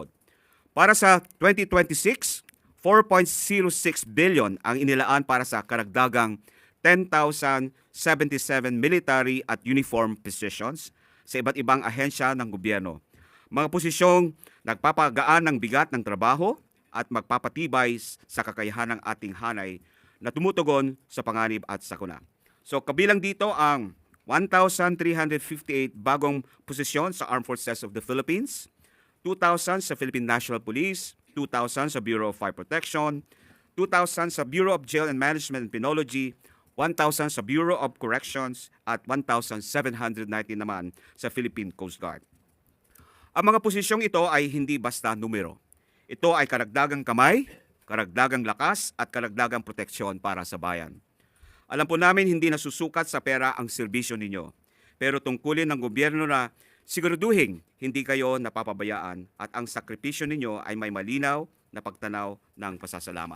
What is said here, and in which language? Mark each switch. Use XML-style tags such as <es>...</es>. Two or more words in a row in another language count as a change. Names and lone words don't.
<tl>Para sa 2026, 4.06 billion ang inilaan para sa karagdagang 10,077 military at</tl> <en>uniform positions</en> <tl>sa iba't ibang ahensya ng gobyerno. Mga posisyong nagpapagaan ng bigat ng trabaho at magpapatibay sa kakayahan ng ating hanay na tumutugon sa panganib at sakuna. So kabilang dito ang 1,358 bagong posisyon sa Armed Forces of the Philippines, 2,000 sa Philippine National Police, 2,000 sa Bureau of Fire Protection, 2,000 sa Bureau of Jail and Management and Penology, 1,000 sa Bureau of Corrections at 1,790 naman sa Philippine Coast Guard. Ang mga posisyong ito ay hindi basta numero. Ito ay karagdagang kamay, karagdagang lakas at karagdagang proteksyon para sa bayan. Alam po namin hindi nasusukat sa pera ang serbisyo ninyo, pero tungkulin ng gobyerno na siguraduhin hindi kayo napapabayaan at ang sakripisyo ninyo ay may malinaw na pagtanaw ng pasasalamat.</tl>